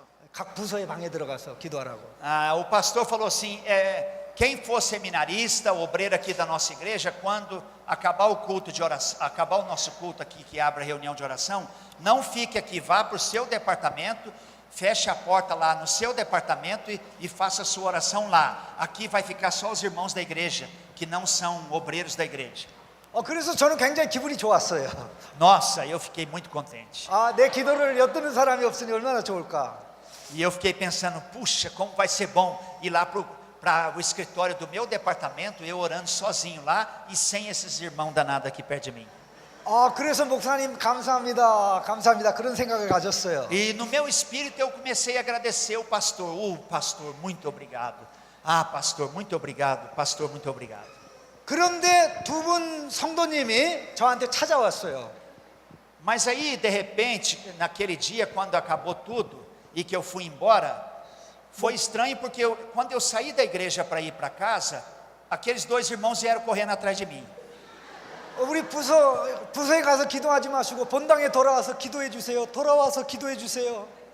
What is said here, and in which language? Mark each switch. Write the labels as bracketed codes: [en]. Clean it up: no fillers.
[ko] 각 부서의 방에 들어가서 기도하라고. [pt] O pastor falou assim: quem for seminarista, obreiro aqui da nossa igreja, quando acabar o culto de oração, acabar o nosso culto aqui que abre a reunião de oração, não fique aqui, vá para o seu departamento, feche a porta lá no seu departamento e faça a sua oração lá. Aqui vai ficar só os irmãos da igreja, que não são obreiros da igreja. [ko] 그래서 저는 굉장히 기분이 좋았어요. [pt] Nossa, eu fiquei muito contente. [ko] 내 기도를 엿듣는 사람이 없으니 얼마나 좋을까. [pt] E eu fiquei pensando, puxa, como vai ser bom ir lá para o escritório do meu departamento, eu orando sozinho lá e sem esses irmãos danados aqui perto de mim. [ko] 그래서 목사님 감사합니다, 감사합니다 그런 생각을 가졌어요. [pt] E no meu espírito eu comecei a agradecer o pastor. Pastor, muito obrigado. Pastor, muito obrigado. Pastor, muito obrigado. [ko] 그런데 두 분 성도님이 저한테 찾아왔어요. [pt] Mas aí, de repente, naquele dia, quando acabou tudo e que eu fui embora, foi estranho porque quando eu saí da igreja para ir para casa, aqueles dois irmãos vieram correndo atrás de mim. [ko] 우리 부서에 가서 기도하지 마시고 본당에 돌아와서 기도해 주세요. 돌아와서 기도해 주세요.